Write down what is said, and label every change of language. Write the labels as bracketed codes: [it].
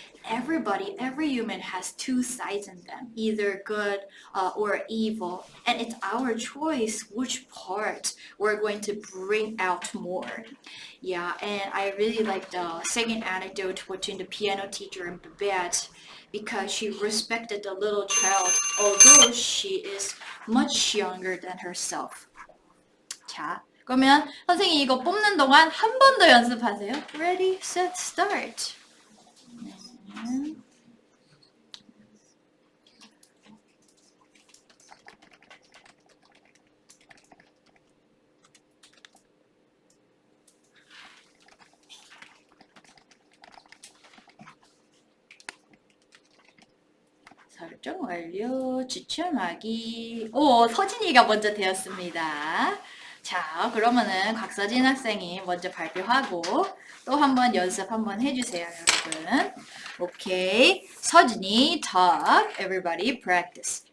[en] Every human has 2 sides in them, either good or evil, and it's our choice which part we're going to bring out more. Yeah, and I really like the second anecdote between the piano teacher and Babette because she respected the little child, although she is much younger than herself. [ko] 자, 그러면 선생님이 이거 뽑는 동안 한 번 더 연습하세요. [en] Ready, set, start. [ko] 설정 완료, 추첨하기. 오, 서진이가 먼저 되었습니다. 자, 그러면은 곽서진 학생이 먼저 발표하고 또 한번 연습 한번 해주세요, 여러분. [en] 오케이, 서진이 talk, everybody practice.